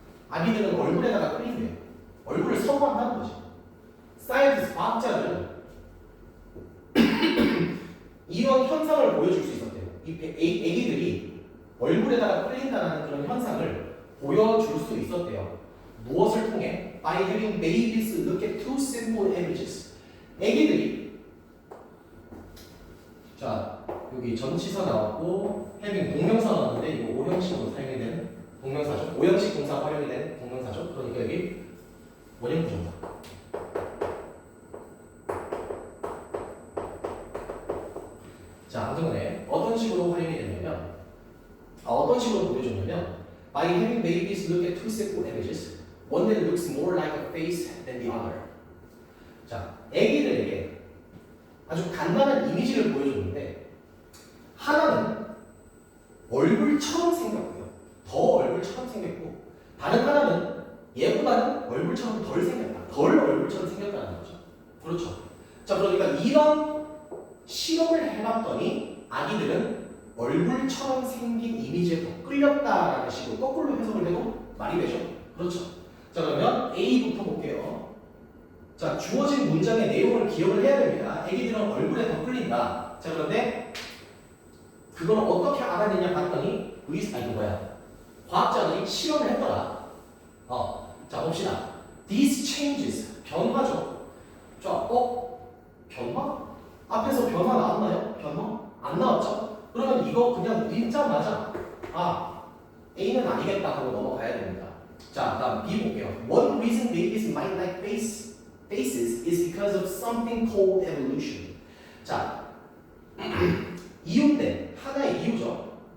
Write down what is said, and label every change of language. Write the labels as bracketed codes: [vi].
[ko] 아기들은 얼굴에다가 끌린대요. 얼굴을 선호한다는 거죠. 사이언티스트 과학자들은 이런 현상을 보여줄 수 있었대요. 이 애기들이 얼굴에다가 끌린다는 그런 현상을 보여줄 수 있었대요. 무엇을 통해? [en] By having babies look at two simple images. [ko] 애기들이 자, 여기 전치사 나왔고 having 동명사 나왔는데 이거 오형식으로 사용이 되는 동명사죠. 오형식 동사 활용이 되는 동명사죠. 그러니까 여기 원형 부정사. 자, 한정원에 어떤 식으로 활용이 되냐면 어떤 식으로 보여줬냐면 [en] By having babies look at two simple images, one that looks more like a face than the other. [ko] 자, 애기들에게 아주 간단한 이미지를 보여줬는데 하나는 얼굴처럼 생겼고요. 더 얼굴처럼 생겼고 다른 하나는 얘보다는 얼굴처럼 덜 생겼다. 덜 얼굴처럼 생겼다는 거죠. 그렇죠. 자, 그러니까 이런 실험을 해봤더니 아기들은 얼굴처럼 생긴 이미지에 더 끌렸다라는 식으로 거꾸로 해석을 해도 말이 되죠. 그렇죠. 자, 그러면 A부터 볼게요. 자, 주어진 문장의 내용을 기억을 해야 됩니다. 애기들은 얼굴에 더 끌린다. 자, 그런데 그걸 어떻게 알아내냐 봤더니 과학자들이 실험을 했더라. 자, 봅시다. [en] These changes, [ko] 변화죠. 자, 변화? 앞에서 변화 나왔나요? 변화? 안 나왔죠? 그러면 이거 그냥 읽자마자 A는 아니겠다 하고 넘어가야 됩니다. 자, 다음 B 볼게요. [en] One reason babies might like faces is because of something called evolution. [ko] 자, 이유인데 하나의 이유죠.